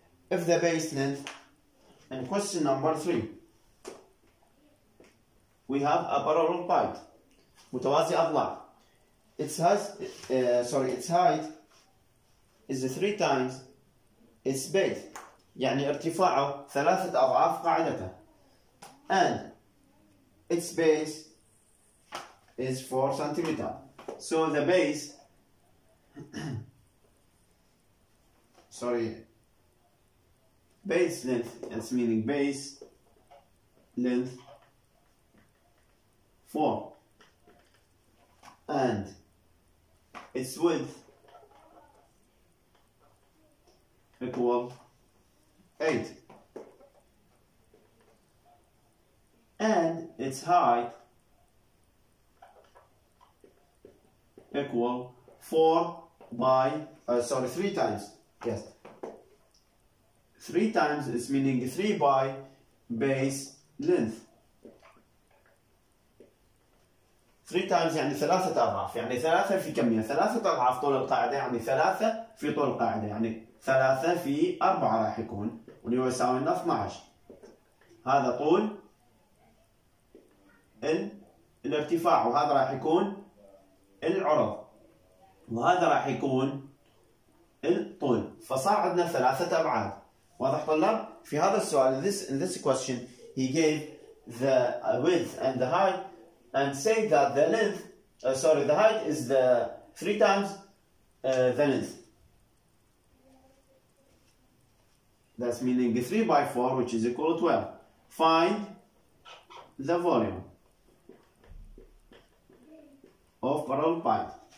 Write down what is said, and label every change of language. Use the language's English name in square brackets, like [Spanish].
[English] If the base length, in question number 3, we have a parallelepiped متوازي أضلاع. Its height is 3 times its base. [Arabic] يعني ارتفاعه 3 أضعاف قاعدته. [English] And its base is 4 centimeter. So the base base length, it's meaning base length 4 and its width equal 8 and its height equal 3 times. Yes, 3 times is meaning 3 by base length. 3 times [Arabic] يعني 3 أضعاف، يعني 3 في كمية، 3 أضعاف طول القاعدة، يعني 3 في طول القاعدة، يعني 3 في 4 راح يكون، واللي هو يساوي لنا 12. هذا طول الارتفاع، وهذا راح يكون العرض، وهذا راح يكون الطول، فصار عندنا 3 أبعاد. واضح طلاب؟ في هذا السؤال [English] in this question he gave the width and the height and say that the length the height is the 3 times the length. That's meaning 3 by 4, which is equal to 12. Find the volume of parallelepiped.